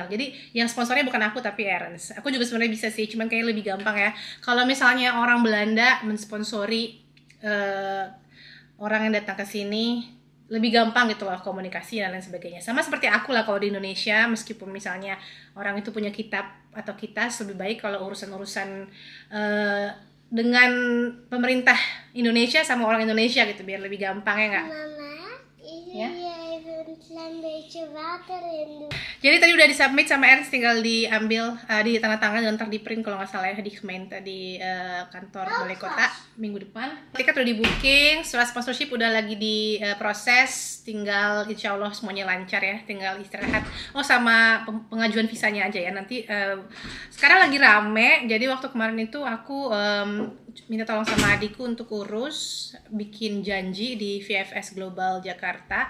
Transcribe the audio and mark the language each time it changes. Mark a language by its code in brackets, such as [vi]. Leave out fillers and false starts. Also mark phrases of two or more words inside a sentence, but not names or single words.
[id] Jadi yang sponsornya bukan aku tapi Ernst. Aku juga sebenarnya bisa sih, cuman kayak lebih gampang ya kalau misalnya orang Belanda mensponsori orang yang datang ke sini, lebih gampang gitu loh komunikasi dan lain sebagainya. Sama seperti aku lah kalau di Indonesia, meskipun misalnya orang itu punya kitab atau kitas, lebih baik kalau urusan-urusan dengan pemerintah Indonesia sama orang Indonesia gitu, biar lebih gampang ya nggak? Mama, Ya? [nl] even een klein beetje water in doen. [id] Jadi tadi udah disubmit sama Ernst, tinggal diambil di tanda tangan dan ntar di print kalau nggak salah ya di Gemeente, di kantor balai kota minggu depan. Tiket udah di booking, surat sponsorship udah lagi di proses, tinggal [ar] insya Allah [id] semuanya lancar ya, tinggal istirahat. Oh sama pengajuan visanya aja ya nanti. Sekarang lagi rame, jadi waktu kemarin itu aku minta tolong sama adikku untuk urus bikin janji di VFS Global Jakarta.